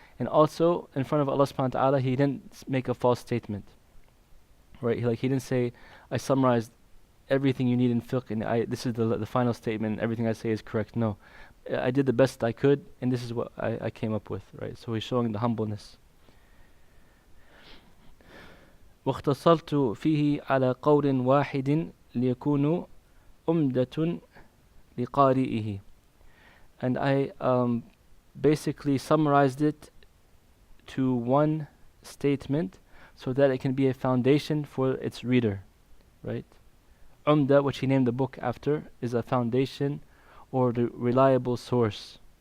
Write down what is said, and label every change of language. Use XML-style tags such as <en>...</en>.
<en>And also, in front of Allah subhanahu wa ta'ala, he didn't make a false statement, right? He didn't say, I summarized everything you need in fiqh, and this is the final statement, and everything I say is correct. No, I did the best I could, and this is what I came up with, right? So he's showing the humbleness.</en> <ar>واختصرت فيه على قول واحد ليكون أمدة لقارئه.</ar> <en>And I basically summarized it to one statement so that it can be a foundation for its reader, right? Umdat, which he named the book after, is a foundation or the reliable source.</en>